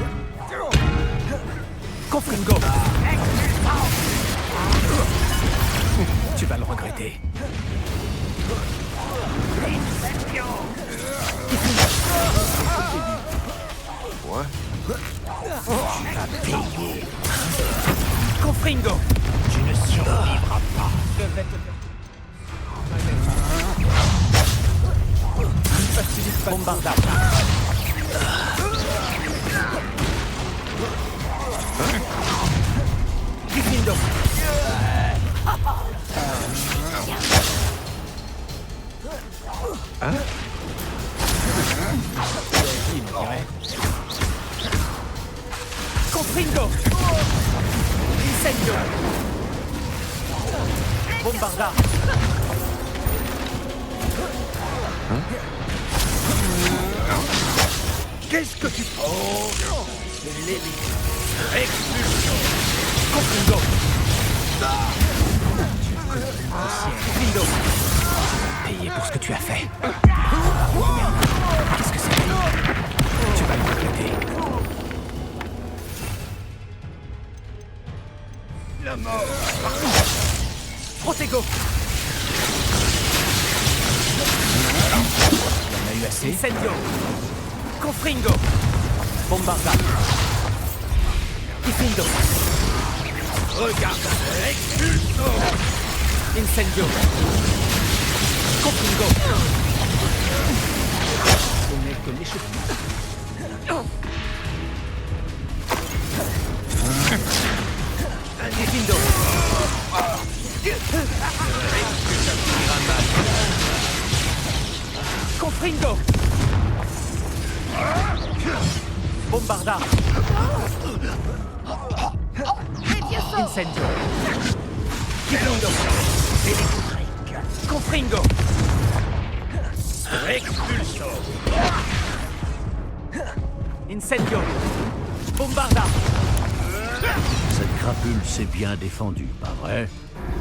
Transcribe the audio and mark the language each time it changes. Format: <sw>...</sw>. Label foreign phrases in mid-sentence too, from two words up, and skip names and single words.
<fr>Confringo! Tu vas le regretter. Confringo! Tu ne survivras pas. Je vais te... Bombarda. Gryffindor. Confringo. Incendio. Bombarda. Qu'est-ce que tu prends? Confringo. Confringo. Payé pour ce que tu as fait. Qu'est-ce que c'est? Tu vas le regretter. La mort! Protego. Il en a eu assez. Incendio. Confringo. Bombarda. Gryffindor. Regarde! Expulso! Incendio. Confringo. Ce n'est que l'échauffement. Gryffindor. Confringo. Bombarda. Incendio. Gryffindor. Confringo. Expulso! Incendio. Bombarda. Cette crapule s'est bien défendue, pas vrai?</fr>